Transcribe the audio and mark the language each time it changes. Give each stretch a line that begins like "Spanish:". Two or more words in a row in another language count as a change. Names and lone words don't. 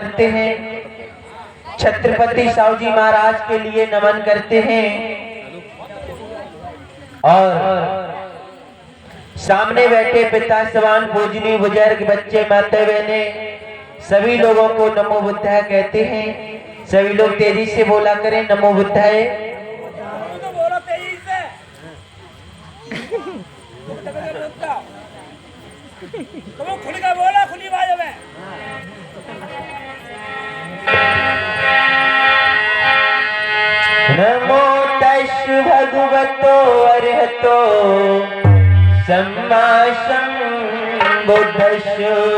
Hindi: करते हैं, छत्रपति साहू जी महाराज के लिए नमन करते हैं और सामने बैठे पिता सवान पूजनीय बुजुर्ग बच्चे माता बहने सभी लोगों को
Pali: नमो बुद्धाय
Hindi: कहते हैं। सभी लोग तेजी से बोला करें
Pali: नमो बुद्धाय। नमो तस् भगवतो अरहतो सम्मा सम्बुद्धस्स।